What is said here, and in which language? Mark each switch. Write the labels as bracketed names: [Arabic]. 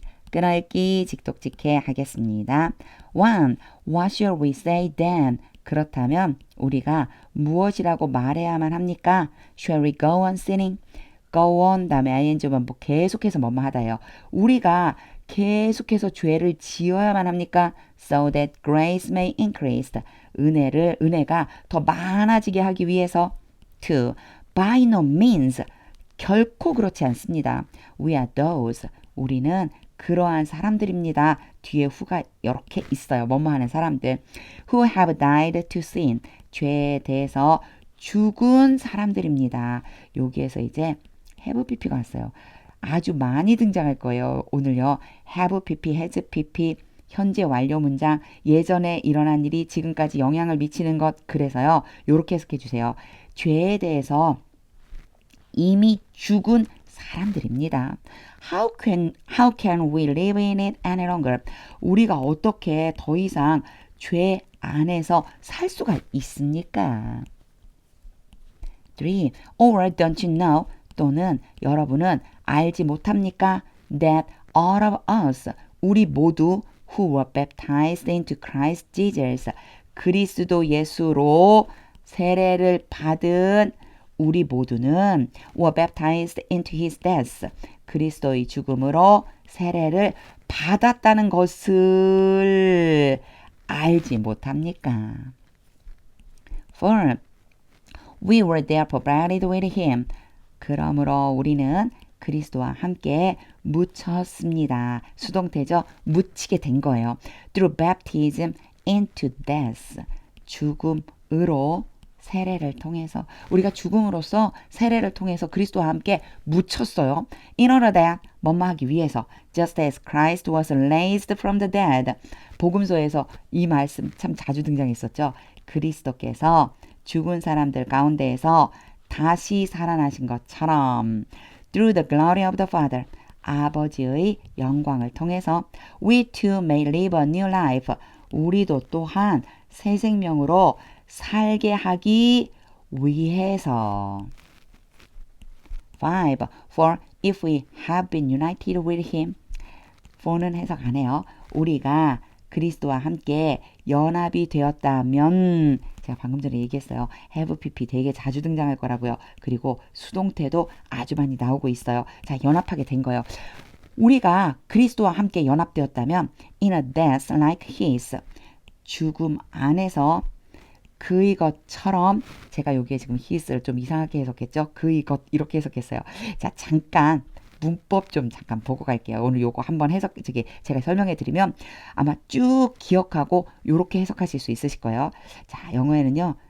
[Korean] 끊어읽기 직독직해 하겠습니다. [English] 1. What shall we say then? [Korean] 그렇다면 우리가 무엇이라고 말해야만 합니까? [English] Shall we go on sinning? [Korean] Go on 다음에 ing만 뭐 계속해서 뭐뭐 하다요. 우리가 계속해서 죄를 지어야만 합니까? [English] So that grace may increase. [Korean] 은혜가 더 많아지게 하기 위해서. [English] 2. By no means. [Korean] 결코 그렇지 않습니다. [English] We are those. [Korean] 우리는 그러한 사람들입니다. 뒤에 후가 이렇게 있어요. 뭐뭐 하는 사람들. [English] Who have died to sin. [Korean] 죄에 대해서 죽은 사람들입니다. 여기에서 이제 have pp가 왔어요. 아주 많이 등장할 거예요. 오늘요. have pp, has pp, 현재 완료 문장, 예전에 일어난 일이 지금까지 영향을 미치는 것. 그래서요. 이렇게 해석해 주세요. 죄에 대해서 이미 죽은 사람들입니다. [English] How can we live in it any longer? [Korean] 우리가 어떻게 더 이상 죄 안에서 살 수가 있습니까? [English] 3. Or don't you know? [Korean] 또는 여러분은 알지 못합니까? [English] That all of us, [Korean] 우리 모두 [English] who were baptized into Christ Jesus, [Korean] 그리스도 예수로 세례를 받은 우리 모두는 [English] were baptized into his death, [Korean] 그리스도의 죽음으로 세례를 받았다는 것을 알지 못합니까? 4. [English] We were therefore buried with him. [Korean] 그러므로 우리는 그리스도와 함께 묻혔습니다. 수동태죠. 묻히게 된 거예요. [English] Through baptism into death. [Korean] 죽음으로 세례를 통해서 우리가 죽음으로써 세례를 통해서 그리스도와 함께 묻혔어요. [English] In order that [Korean] 뭐뭐 하기 위해서 [English] just as Christ was raised from the dead. [Korean] 복음서에서 이 말씀 참 자주 등장했었죠. 그리스도께서 죽은 사람들 가운데에서 다시 살아나신 것처럼 [English] through the glory of the Father. [Korean] 아버지의 영광을 통해서 [English] we too may live a new life. [Korean] 우리도 또한 새 생명으로 살게 하기 위해서. 5. [English] For if we have been united with him. [Korean] for는 해석 안 해요. 우리가 그리스도와 함께 연합이 되었다면, 제가 방금 전에 얘기했어요. have pp 되게 자주 등장할 거라고요. 그리고 수동태도 아주 많이 나오고 있어요. 자, 연합하게 된 거예요. 우리가 그리스도와 함께 연합되었다면 [English] in a death like his. [Korean] 죽음 안에서 그의 것처럼, 제가 여기에 지금 his를 좀 이상하게 해석했죠. 그의 것 이렇게 해석했어요. 자, 잠깐 문법 좀 잠깐 보고 갈게요. 오늘 요거 한번 제가 설명해 드리면 아마 쭉 기억하고 요렇게 해석하실 수 있으실 거예요. 자, 영어에는요.